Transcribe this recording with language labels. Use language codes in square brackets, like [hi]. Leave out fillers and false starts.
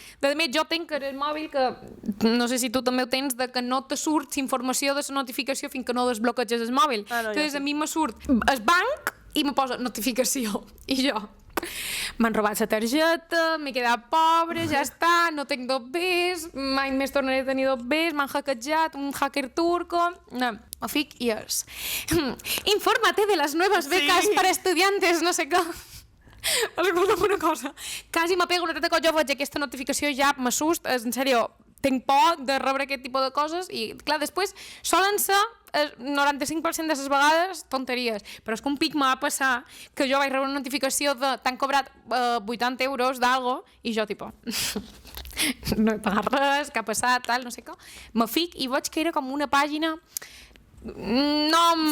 [ca] De més, jo tenc el mòbil que, no sé si tu també ho tens, de que no te surt informació de la notificació fins que no desbloqueges el mòbil. Entonces a mi me surt el banc i me posa notificació. I jo, m'han robat la targeta, m'he quedat pobre, ja està, no tenc 2Bs, mai més tornaré a tenir 2Bs, m'han hackejat, un hacker turco... No, me fic i és... [es] Infórmate de las nuevas becas para estudiantes, no sé què. [ca] Escolta'm una cosa, quasi m'apego una teta quan jo veig aquesta notificació, ja m'assust, en sèrio, tinc por de rebre aquest tipus de coses i, clar, després solen ser 95% de les vegades tonteries, però és que un pic m'ha va passar que jo vaig rebre una notificació de t'han cobrat 80 euros d'algo i jo, tipo, no he pagat res, què ha passat, tal, no sé què, me fic i veig que era com una pàgina nom...